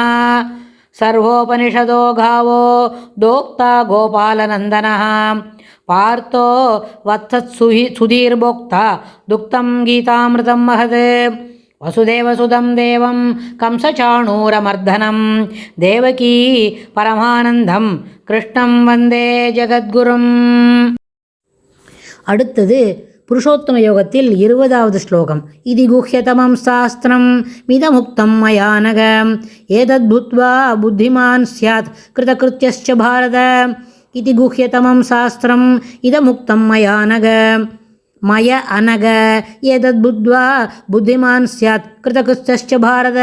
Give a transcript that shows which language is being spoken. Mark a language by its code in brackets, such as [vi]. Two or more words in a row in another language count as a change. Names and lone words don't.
[sa] सर्वोपनिषदो गावो दोक्ता गोपालनन्दनः पार्थो वत्सत्सुधीर्भोक्ता दुक्तं गीतामृतं महत्। वसुदेवसुतं देवं कंसचाणूरमर्दनं देवकी परमानन्दं कृष्णं वन्दे जगद्गुरुम्। [ta] அடுத்தது புருஷோத்தம யோகத்தில் 20வது ஸ்லோகம். [sa] इति गुह्यतमं शास्त्रं मिदमुक्तं मयानघ एतद् बुद्ध्वा बुद्धिमान् स्यात् कृतकृत्यश्च भारत. इति गुह्यतमं शास्त्रं इदमुक्तं मयानघ मया अनघ एतद् बुद्ध्वा बुद्धिमान् स्यात् कृतकृत्यश्च भारत.